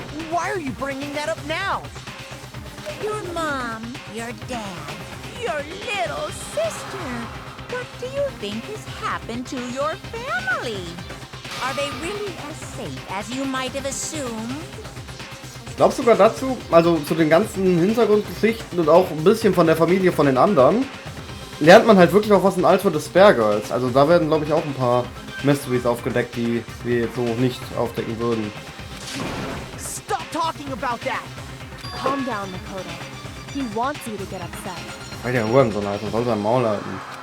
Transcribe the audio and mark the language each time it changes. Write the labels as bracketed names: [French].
[English] Why are you bringing that up now? Your mom, your dad, your little sister. What do you think has happened to your family? Are they really as safe as you might have assumed? [German] Ich glaube sogar dazu, also zu den ganzen Hintergrundgeschichten und auch ein bisschen von der Familie von den anderen, lernt man halt wirklich auch was in Alter des Spare Girls. Also da werden, glaube ich, auch ein paar Mysteries aufgedeckt, die wir jetzt so nicht aufdecken würden. [English] Stop talking about that! Calm down, Makoto. He wants you to get upset. [German] Weil der Hurensohn, Alter, soll sein Maul halten.